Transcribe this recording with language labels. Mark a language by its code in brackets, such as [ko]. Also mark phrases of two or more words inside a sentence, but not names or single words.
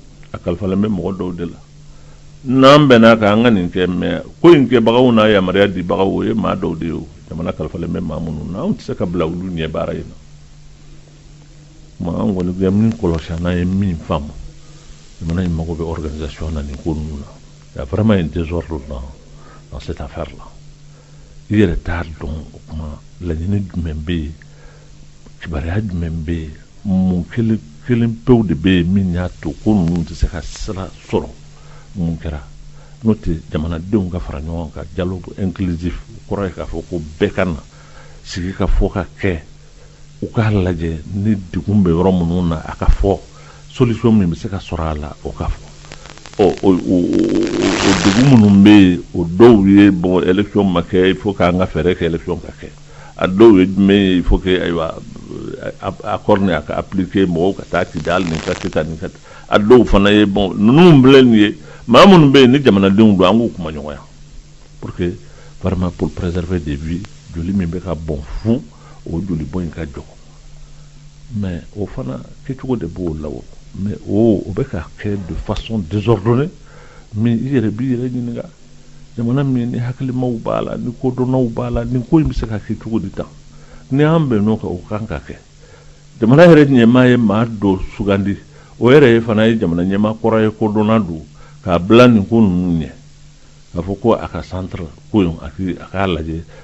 [bm] a kalifalen bɛ mɔgɔ dɔw de la n'an bɛnna kan an ka nin kɛ mais ko in kɛbagaw n'a yamaruya dibagaw o ye maa dɔw de ye o jamana kalifalen bɛ maa minnu na anw tɛ se ka bila olu ɲɛ baara in na an kɔni bɛ min kɔlɔsi an ye min faamu jamana in mago bɛ organisation na nin ko ninnu na [fr] il y a vraiment un désordre dans cette affaire là [bm] i yɛrɛ t'a dɔn o kuma laɲini jumɛn bɛ yen kibaruya jumɛn bɛ yen mun kelen pewu de bɛ yen min y'a to ko ninnu tɛ se ka sira sɔrɔ mun kɛra n'o tɛ jamanadenw ka fara ɲɔgɔn kan [fr] dialogue inclusif [bm] kɔrɔ ye k'a fɔ ko bɛɛ ka na sigi ka fɔ ka kɛ u k'a lajɛ ni degun bɛ yɔrɔ minnu na a ka fɔ solution min bɛ se ka sɔrɔ a la o ka fɔ o degun minnu bɛ yen o dɔw ye [fr] bon élection [bm] ma kɛ [fr] il faut [bm] k'an ka fɛɛrɛ kɛ élection ka kɛ a dɔw ye jumɛn ye [fr] il faut que [bm] ayiwa accord ni a ka appliquer mɔgɔw ka taa kidali nin ka kɛ tan nin ka a dɔw fana ye bon ninnu filɛ nin ye maa minnu bɛ yen ni jamanadenw don an k'u kuma ɲɔgɔnya [fr] pour que vraiment pour préserver des vies [bm] joli min bɛ ka bɔn fu o joli bɔn in ka jɔ mais o fana kɛcogo de b'o la o mais o bɛ ka kɛ [fr] de façon désordonnée mais [bm] i yɛrɛ b'i yɛrɛ ɲininka jamana min ni hakilimaw b'a la ni kodɔnnaw b'a la nin ko in bɛ se ka kɛ cogo di tan ni an bɛnn'o kan o kan ka kɛ jamana yɛrɛ ɲɛmaa ye maa dɔ sugandi o yɛrɛ ye fana ye jamana ɲɛmaa kɔrɔ ye kodɔnna don k'a bila nin ko ninnu ɲɛ k'a fɔ ko a ka centre ko in a k'a lajɛ